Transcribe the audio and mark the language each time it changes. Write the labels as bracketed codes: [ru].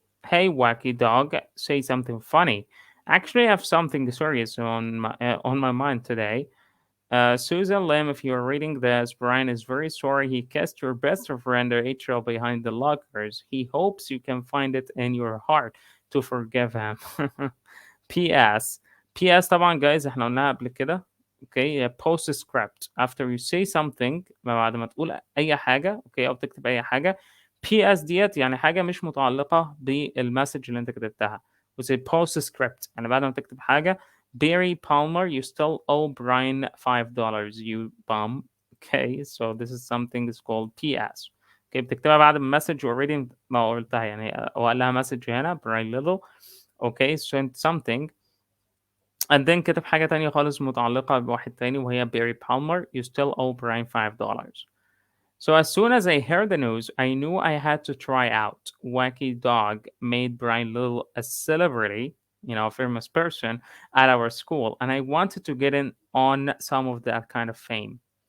[en] Hey, wacky dog, say something funny. Actually, I have something serious on my mind today. Susan Lim, if you're reading this, Brian is very sorry he kissed your best friend Rachel behind the lockers. He hopes you can find it in your heart to forgive him. PS. [ar] PS طبعا guys احنا قلناها قبل كده. [en] Okay, post script after you say something, [ar] بعد ما تقول اي حاجه اوكي او تكتب اي حاجه. PS ديت يعني حاجه مش متعلقه بالمسج اللي انت كتبتها. وزي post script يعني بعد ما تكتب حاجه. [en] Barry Palmer, you still owe Brian $5, you bum. Okay, so this is something is called PS. [ar] Okay, بتكتبها بعد المسج already ما قلتها يعني او قال لها مسج هنا Brian Little. [en] Okay, sent something. And then [ar] كتب حاجة تانية خالص متعلقة بواحد تاني وهي [en] Barry Palmer, you still owe Brian $5. So as soon as I heard the news, I knew I had to try out. Wacky Dog made Brian Little a celebrity, a famous person at our school, and I wanted to get in on some of that kind of fame.